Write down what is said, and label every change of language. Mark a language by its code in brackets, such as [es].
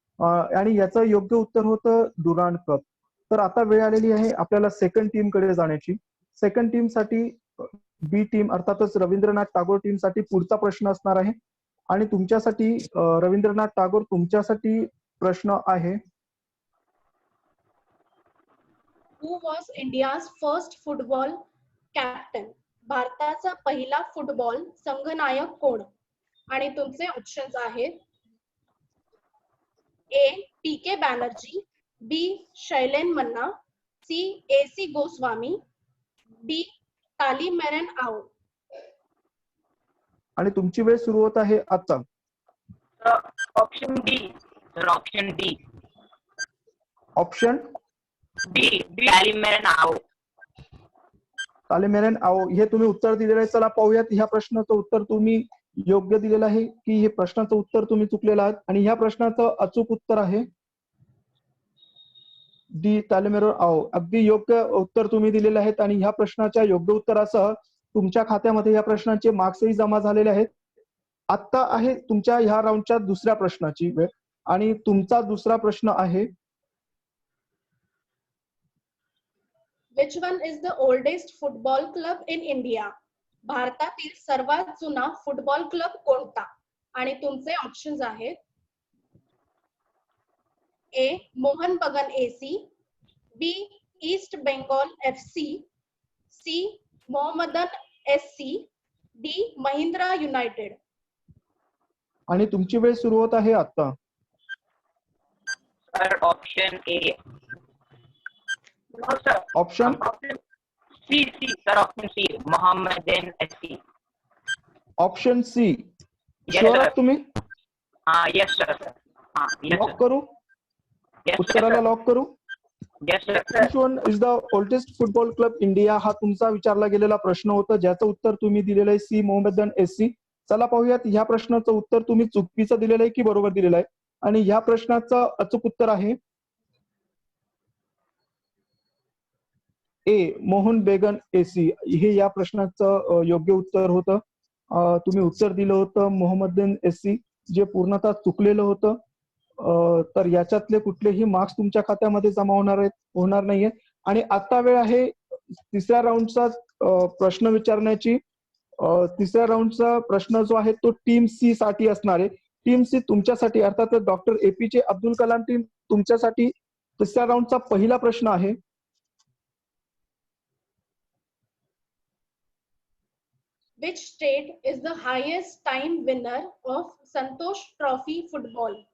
[mr] आणि याचं योग्य उत्तर होतं डुरांड कप. तर आता वेळ आलेली आहे आपल्याला सेकंड टीम कडे जाण्याची. सेकंड टीम साठी बी टीम अर्थातच रवींद्रनाथ टागोर टीम साठी पुढचा प्रश्न असणार आहे. आणि तुमच्यासाठी रवींद्रनाथ टागोर, तुमच्यासाठी प्रश्न आहे [en] Who was India's first football captain? [mr] भारताचा पहिला फुटबॉल संघनायक कोण? आणि तुमचे ऑप्शन्स आहेत A P K Banerjee, B Shailen Manna, C AC Goswami, D तालीमेरन आओ. आणि तुमची वेळ सुरू होत आहे आता. Option D sir, option D. Option D तालीमेरन आओ. तालीमेरन आओ हे तुम्ही उत्तर दिलेलं आहे. चला पाहूयात ह्या प्रश्नाचं उत्तर तुम्ही योग्य दिलेलं आहे की हे प्रश्नाचं उत्तर तुम्ही चुकलेलं आहात. आणि ह्या प्रश्नाचं अचूक उत्तर आहे डी तालीमेरन आओ. अगदी योग्य उत्तर तुम्ही दिलेलं आहे. आणि ह्या प्रश्नाच्या योग्य उत्तरासह तुमच्या खात्यामध्ये या प्रश्नाचे मार्क्सही जमा झालेले आहेत. आता आहे तुमच्या ह्या राऊंडच्या दुसऱ्या प्रश्नाची वेळ. आणि तुमचा दुसरा प्रश्न आहे [en] Which one is the oldest football club in India? [mr] भारतातील सर्वात जुना फुटबॉल क्लब कोणता? आणि तुमचे ऑप्शन्स आहेत ए मोहन बगान एसी, बी east Bengal FC, C Mohammedan SC, D Mahindra United. आणि तुमची वेळ सुरू होत आहे आता. Sir option A. Option C sir, option C Mohammedan SC. Option C. [en] Yes, [mr] sure [en] sir. [mr] आहात तुम्ही? [en] Yes sir. [mr] लॉक करू? उत्तराला लॉक करू? [en] Yes sir. Which one is the oldest football club India? [mr] हा तुमचा विचारला गेलेला प्रश्न होता, ज्याचं उत्तर तुम्ही दिलेलं आहे सी मोहम्मदन SC. चला पाहूयात ह्या प्रश्नाचं उत्तर तुम्ही चुकीचं दिलेलं आहे की बरोबर दिलेलं आहे. आणि ह्या प्रश्नाचं अचूक उत्तर आहे ए मोहन बेगन एसी. हे या प्रश्नाचं योग्य उत्तर होतं. तुम्ही उत्तर दिलं होतं मोहम्मदन SC, जे पूर्णतः चुकलेलं होतं. तर याच्यातले कुठलेही मार्क्स तुमच्या खात्यामध्ये जमा होणार नाहीये. आणि आता वेळ आहे तिसऱ्या राऊंडचा प्रश्न विचारण्याची. तिसऱ्या राऊंडचा प्रश्न जो आहे तो टीम सी साठी असणार आहे. टीम सी तुमच्यासाठी अर्थातच doctor APJ Abdul Kalam team तुमच्यासाठी तिसऱ्या राऊंडचा पहिला प्रश्न आहे. [en] Which state is the highest time winner of Santosh Trophy football?